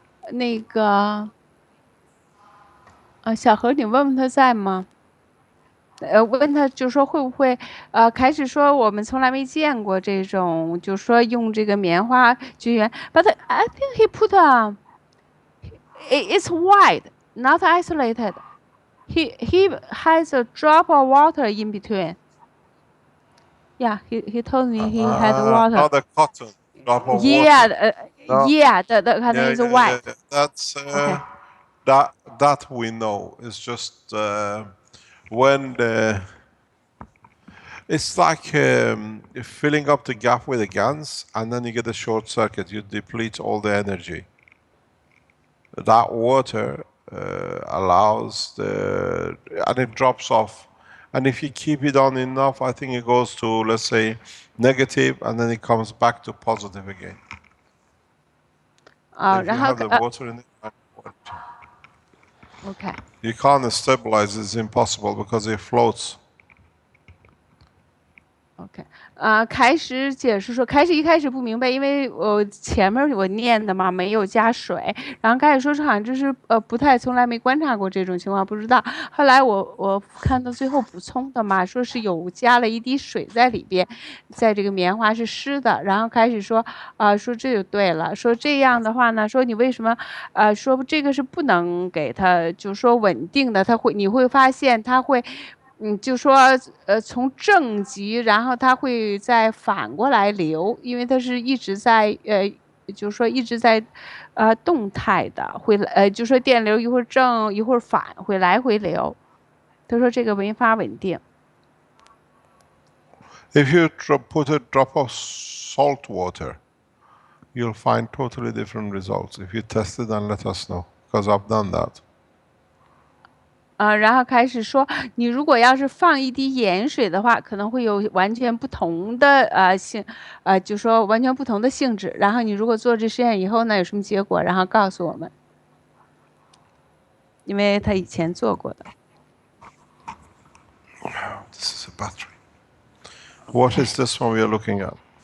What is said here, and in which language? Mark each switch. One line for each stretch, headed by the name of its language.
Chinese: 那个小何，你问问他在吗？问他就说会不会开始说我们从来没见过这种，就说用这个棉花绝缘。
English: But I think he put it's wide, not isolated. He has a drop of water in between. Yeah, he told me he had water. Not a cotton drop of water. Yeah, the cotton is white. Yeah. That's okay. That we know. It's just when it's like filling up the gap with a gas, and then you get a short circuit. You deplete all the energy. That water allows and it drops off. And if you keep it on enough, I think it goes to, let's say, negative, and then it comes back to positive again. If you have the water in it, okay. You can't stabilize it. It's impossible because it floats.
Chinese: OK， 开始解释说，一开始不明白，因为前面我念的嘛，没有加水，然后开始说是好像就是不太从来没观察过这种情况，不知道。后来我看到最后补充的嘛，说是有加了一滴水在里边，在这个棉花是湿的，然后开始说说这就对了，说这样的话呢，说你为什么说这个是不能给它就说稳定的，你会发现它会。就说从正极，然后它会再反过来流，因为它是一直在就说一直在动态的，会就说电流一会儿正一会儿反，会来回流。他说这个没法稳定。
English: If you put a drop of salt water, you'll find totally different results. If you test it, then let us know, because I've done that.
Chinese: 然后开始说，你如果要是放一滴盐水的话，可能会有完全不同的就说完全不同的性质。然后你如果做这实验以后呢，有什么结果，然后告诉我们，因为他以前做过的。
English: This is a battery. What is this one we are looking at?